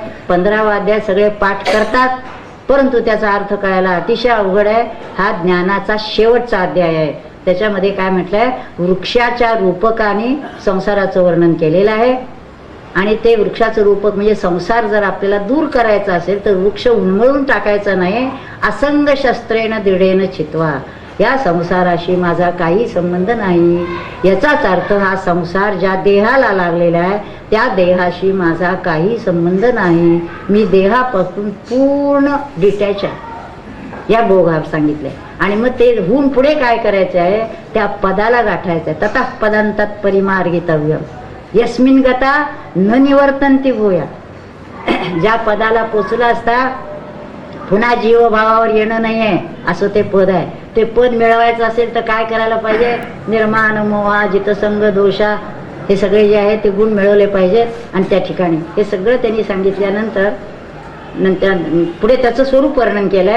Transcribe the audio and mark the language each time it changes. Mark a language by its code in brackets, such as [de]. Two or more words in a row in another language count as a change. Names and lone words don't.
[mr] 15वा अध्याय सगळे पाठ करतात परंतु त्याचा अर्थ कळायला अतिशय अवघड आहे. हा ज्ञानाचा शेवटचा अध्याय आहे. त्याच्यामध्ये काय म्हटलंय, वृक्षाच्या रूपकाने संसाराचं वर्णन केलेलं आहे. आणि ते वृक्षाचं रूपक म्हणजे संसार जर आपल्याला दूर करायचा असेल तर वृक्ष उन्मळून टाकायचा नाही. [sa] असंग शस्त्रेण दृढेन चित्वा, [mr] या संसाराशी माझा काही संबंध नाही. याचाच अर्थ हा संसार ज्या देहाला लागलेला आहे त्या देहाशी माझा काही संबंध नाही. मी देहापासून पूर्ण डिटॅच आहे. या बोगात सांगितलंय. आणि मग ते होऊन पुढे काय करायचं आहे, त्या पदाला गाठायचं आहे. [sa] ततः पदांतात परिमार्गितव्यम यस्मिन गता न निवर्तन्ति भूया. [mr] ज्या पदाला पोचला असता पुन्हा जीवभावावर येणं नाही आहे असं ते पद आहे. ते पद मिळवायचं असेल तर काय करायला पाहिजे, [sa] निर्माण मोहा जितसंग दोषा [mr] हे सगळे जे आहे ते गुण मिळवले पाहिजेत. आणि त्या ठिकाणी हे सगळं त्यांनी सांगितल्यानंतर पुढे त्याचं स्वरूप वर्णन केलंय.